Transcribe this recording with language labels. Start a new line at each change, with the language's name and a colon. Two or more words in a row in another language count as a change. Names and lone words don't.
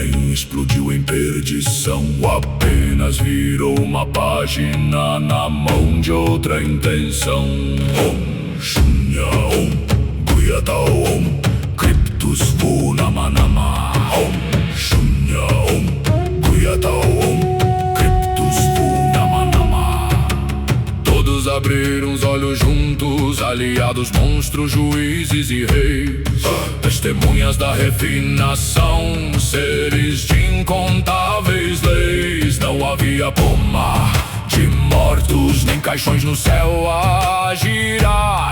Portuguese: explodiu em perdição. Apenas virou uma página na mão de outra intenção.
Sanskrit: Om Shunya Om Guyata Om Cryptus Fu Nama Nama. Om Shunya Om Guyata Om Cryptus Fu Nama Nama.
Portuguese: Todos abriram os olhos juntos, aliados, monstros, juízes e reis, testemunhas da refinação, seres de incontáveis leis. Não havia pomar de mortos, nem caixões no céu a girar.